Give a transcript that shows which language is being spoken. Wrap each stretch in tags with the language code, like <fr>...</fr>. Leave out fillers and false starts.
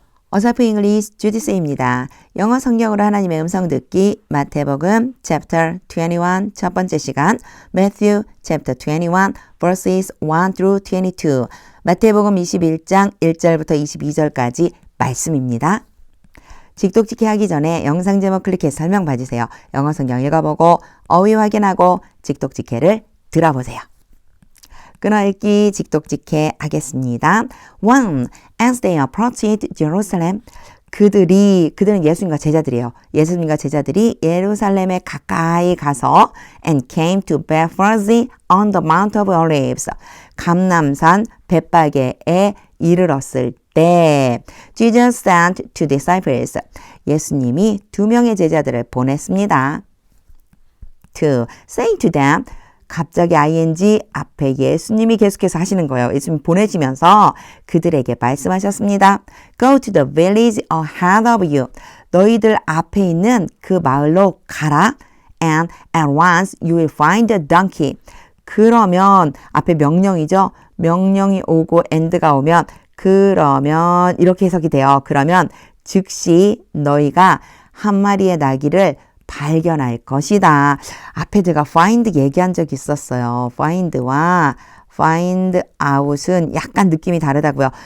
<ko>어설프 잉글리시 주디스입니다. 영어 성경으로 하나님의 음성 듣기 마태복음 chapter 21 첫 번째 시간</ko> <en>Matthew chapter 21 verses 1 through 22</en> <ko>마태복음 21장 1절부터 22절까지 말씀입니다. 직독직해 하기 전에 영상 제목 클릭해서 설명 봐주세요. 영어 성경 읽어보고 어휘 확인하고 직독직해를 들어보세요. 끊어읽기 직독직해 하겠습니다. 1.</ko> <en>As they approached Jerusalem,</en> <ko>그들은 예수님과 제자들이에요. 예수님과 제자들이 예루살렘에 가까이 가서</ko> <en>and came to Bethphage on the Mount of Olives,</en> <ko>감람산 벳바게에 이르렀을 때</ko> <en>Jesus sent two disciples,</en> <ko>예수님이 두 명의 제자들을 보냈습니다. 2.</ko> <en>Say to them,</en> <ko>갑자기 ing 앞에 예수님이 계속해서 하시는 거예요. 예수님 보내시면서 그들에게 말씀하셨습니다.</ko> <en>Go to the village ahead of you.</en> <ko>너희들 앞에 있는 그 마을로 가라.</ko> <en>And at once you will find a donkey.</en> <ko>그러면 앞에 명령이죠. 명령이 오고 and가 오면 그러면 이렇게 해석이 돼요. 그러면 즉시 너희가 한 마리의 나귀를 발견할 것이다. 앞에 제가 find 얘기한 적이 있었어요. find와 find out은 약간 느낌이 다르다고요.</ko>